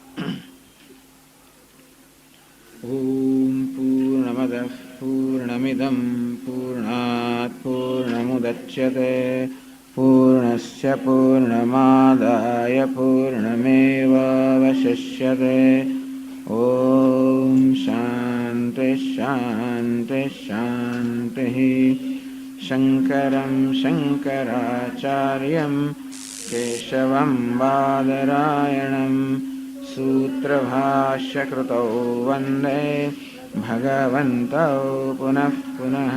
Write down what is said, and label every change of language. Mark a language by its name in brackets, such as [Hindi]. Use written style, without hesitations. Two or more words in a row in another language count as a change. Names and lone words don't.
[Sanskrit] ઓમ પૂર્ણમદ પૂર્ણમિદમ પૂર્ણાત પૂર્ણમુદચ્યતે પૂર્ણસ્ય પૂર્ણમાદાય પૂર્ણમેવાવશિષ્યતે. ઓમ શાંતિ शांति शांति। शंकरं शंकराचार्यं केशवं बादरायणं सूत्रभाष्यकृतौ वन्दे भगवन्तौ पुनः पुनः।